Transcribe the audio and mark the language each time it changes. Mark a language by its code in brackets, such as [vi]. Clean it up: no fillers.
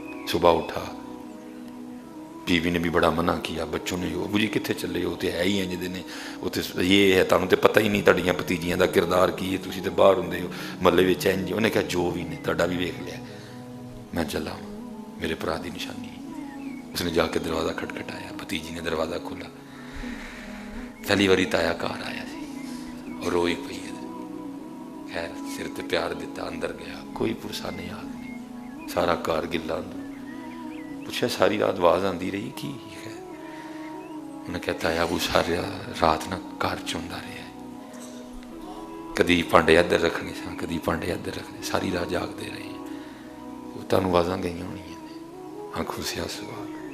[ur] صبح اٹھا, بیوی نے بھی بڑا منع کیا, بچوں نے ابو جی کتنے چلے ہو, تو ہے ہی ہیں جی, وہ تو یہ ہے تمہیں تو پتہ ہی نہیں [pa] تہاڈیاں بھتیجیاں دا کردار کی ہے, تسی تو باہر ہوندے ہو محلے وچ انج. انہیں کہا جو بھی نہیں تہاڈا بھی ویکھ لیا, میں چلا ہوں, میرے بھرا دی نشانی. [ur] اس نے جا کے دروازہ کھٹکھٹایا, بھتیجی نے دروازہ کھولا, [pa] پہلی باری تایا گھر آیا سی اور روئی پئی ہے. خیر سر تے پیار دیتا, اندر گیا, کوئی پرسا نہیں, آگ نہیں, سارا گھر گلا. اندر پوچھا ساری رات آواز آندی رہی کی ہے, انہیں کہتا ہے ابو ساری رات نہ گھر چوندا رہا ہے, کدی پانڈے ادھر رکھنے سا کدی پانڈے ادھر رکھنے, ساری رات جاگتے رہے ہیں. [ur] وہ تمہیں آوازاں گئی ہونی ہیں, آنکھوں سے آنسو آ گئے.